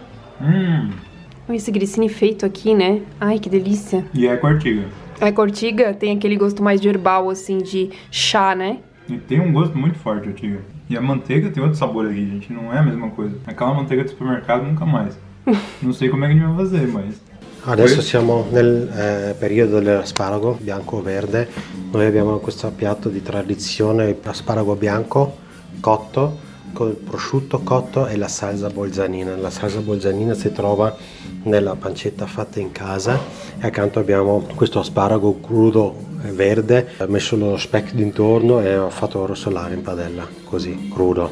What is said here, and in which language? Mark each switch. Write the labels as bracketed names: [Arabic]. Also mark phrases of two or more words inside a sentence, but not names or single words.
[Portuguese] Esse grissini feito aqui, né? Ai, que delícia. E é com ortiga. A ortiga tem aquele gosto mais de herbal, assim, de chá, né? E tem um gosto muito forte, ortiga. E a manteiga tem outro sabor aqui, gente. Não é a mesma coisa. Aquela manteiga do supermercado, nunca mais. [Italian] Non so come [Portuguese] a gente vai fazer, mas... [Italian] Adesso siamo nel periodo dell'asparago bianco o verde. Noi abbiamo questo piatto di tradizione, asparago bianco cotto con prosciutto cotto e la salsa bolzanina. La salsa bolzanina si trova nella pancetta fatta in casa e accanto abbiamo questo asparago crudo verde, ho messo lo speck d'intorno e ho fatto rosolare in padella, così, crudo.